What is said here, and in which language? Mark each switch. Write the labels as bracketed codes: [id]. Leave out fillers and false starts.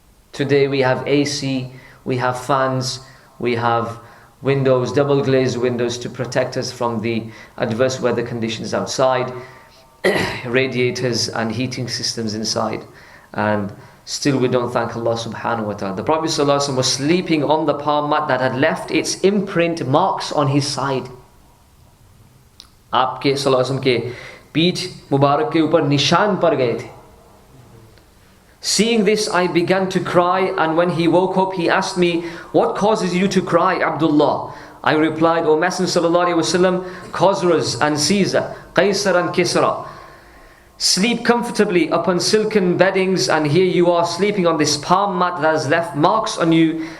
[en] Today we have AC, we have fans, we have windows, double glazed windows to protect us from the adverse weather conditions outside, radiators and heating systems inside, and still we don't thank Allah [ar] subhanahu wa ta'ala. [en] The Prophet [ar] sallallahu alaihi wasallam [en] was sleeping on the palm mat that had left its imprint marks on his side. [hi] आपके सल्लल्लाहु अलैहि वसल्लम के पीठ मुबारक के ऊपर निशान पड़ गए थे. [en] Seeing this, I began to cry, and when he woke up, he asked me, "What causes you to cry, Abdullah?" I replied, "O Messenger [ar] sallallahu alaihi wasallam, [en] Khosroes and Caesar, Qaisar and Kisra sleep comfortably upon silken beddings, and here you are sleeping on this palm mat that has left marks on you."